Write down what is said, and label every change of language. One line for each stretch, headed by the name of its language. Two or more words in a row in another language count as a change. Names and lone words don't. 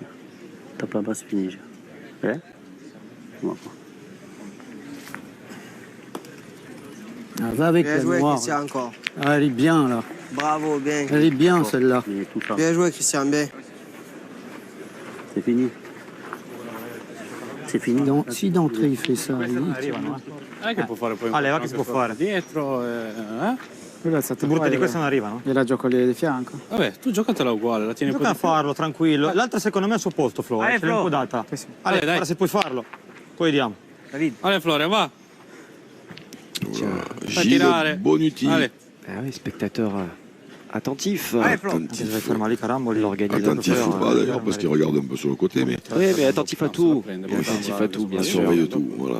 French: Tape la basse, fini. Hein? Ah, va avec Bien la joué, noire. Christian, encore. Ah, elle est bien, là. Bravo, bien. Elle est bien, celle-là. Bien joué, Christian, bien. C'est fini. C'est fini. Si d'entrée il fait ça,
Italian: Arrivano, Non è che può fare poi Ah, leva che si può fare. dietro, Il brutto di questo non arrivano. Gliela gioco lì di fianco. Vabbè, tu giocatela uguale, la tieni Gioca a farlo, tranquillo. L'altra secondo me è al suo posto, Flo. Ce l'hai un po' data. Allora, dai. Ora se puoi farlo, poi vediamo.
French: Allez Florian, va. Gilles Bonucci. Allez. Ah oui, spectateur attentif. Attentif. Attentif ou pas d'ailleurs, parce qu'il regarde un peu sur le côté, mais Oui, mais attentif à tout. Attentif à tout, bien il sûr. surveille tout. Voilà.